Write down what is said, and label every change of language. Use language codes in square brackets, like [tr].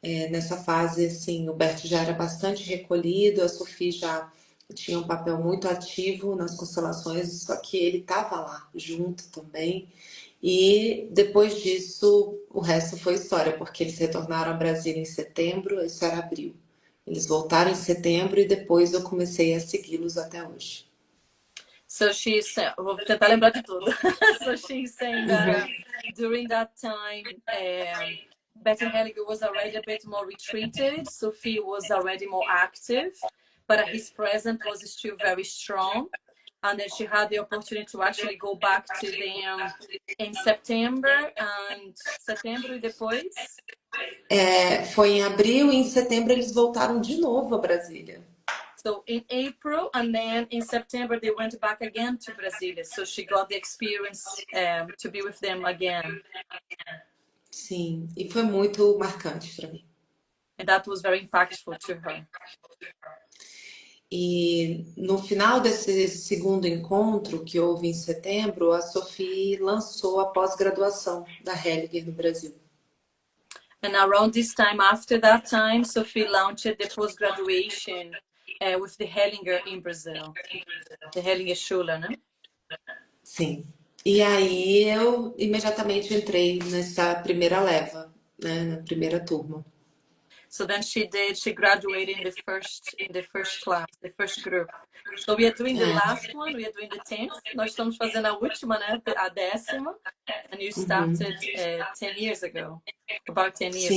[pt] Nessa fase, assim, o Bert já era bastante recolhido, a Sophie já tinha um papel muito ativo nas constelações, só que ele estava lá junto também. E depois disso, o resto foi história, porque eles retornaram a Brasília em setembro, isso era abril. Eles voltaram em setembro e depois eu comecei a segui-los até hoje. [en] So she's, [pt] vou tentar lembrar de tudo. [en] So she's saying that during that time, Betty Hellinger was already a bit more retreated. Sophie was already more active, but his presence was still very strong. And then she had the opportunity to actually go back to them in September [pt] e depois. Foi em abril e em setembro eles voltaram de novo a Brasília. [en] So in April and then in September they went back again to Brasília. So she got the experience to be with them again. [pt] Sim, e foi muito marcante para mim. [en] And that was very impactful to her. [pt] E no final desse segundo encontro que houve em setembro, a Sophie lançou a pós-graduação da Hellinger no Brasil. [en] And around this time, after that time, Sophie launched the post-graduation with the Hellinger in Brazil. The Hellinger Schule, né? [pt] Sim. E aí eu imediatamente entrei nessa primeira leva, né, na primeira turma. [en] So then she graduated in the first class, the first group. So we are doing the last one, we are doing the 10th. [pt] Nós estamos fazendo a última, né, a 10ª. [en] And you started 10 years ago, about 10 years